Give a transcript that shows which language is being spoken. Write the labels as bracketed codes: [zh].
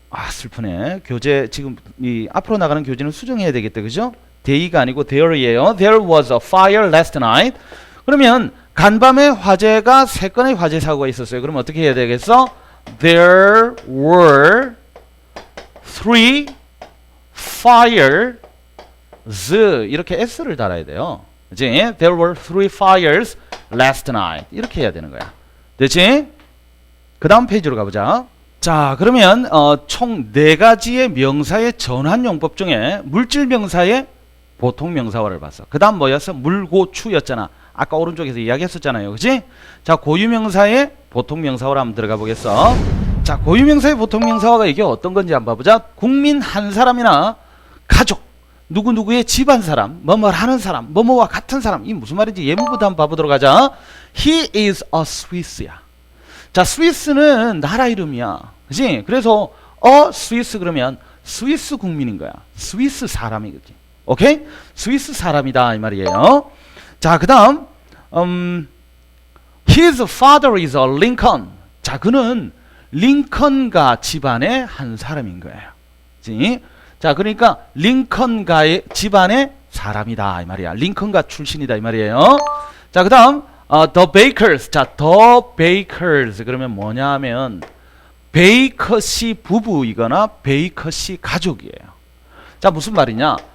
[ko] 슬프네. 교재 지금 이 앞으로 나가는 교재는 수정해야 되겠다, 그죠? they가 아니고 there이에요. [en] There was a fire last night. [ko] 그러면 간밤에 화재가 3건의 화재 사고가 있었어요. 그럼 어떻게 해야 되겠어? [en] There were 3 fires. [ko] 이렇게 s를 달아야 돼요. 그치? [en] There were 3 fires last night. [ko] 이렇게 해야 되는 거야. 됐지? 그 다음 페이지로 가보자. 자, 그러면 총 4가지의 명사의 전환용법 중에 물질 명사의 보통 명사화를 봤어. 그 다음 뭐였어? 물고추였잖아. 아까 오른쪽에서 이야기했었잖아요. 그치? 자, 고유명사의 보통 명사화로 한번 들어가 보겠어. 자, 고유명사의 보통 명사화가 이게 어떤 건지 한번 봐보자. 국민 한 사람이나 가족, 누구누구의 집안 사람, 뭐뭐 하는 사람, 뭐뭐와 같은 사람. 이 무슨 말인지 예문부터 한번 봐보도록 하자. [en] He is a Swiss야. [ko] 자, 스위스는 나라 이름이야. 그치? 그래서 스위스 그러면 스위스 국민인 거야. 스위스 사람이겠지. 오케이? 스위스 사람이다 이 말이에요. 자, 그 다음 [en] His father is a Lincoln. [ko] 자, 그는 링컨가 집안의 한 사람인 거예요. 그치? 자, 그러니까 링컨가의 집안의 사람이다 이 말이야. 링컨가 출신이다 이 말이에요. 자, 그 다음 The Bakers. 자, The Bakers 그러면 뭐냐 하면 베이커씨 부부이거나 베이커씨 가족이에요. 자, 무슨 말이냐?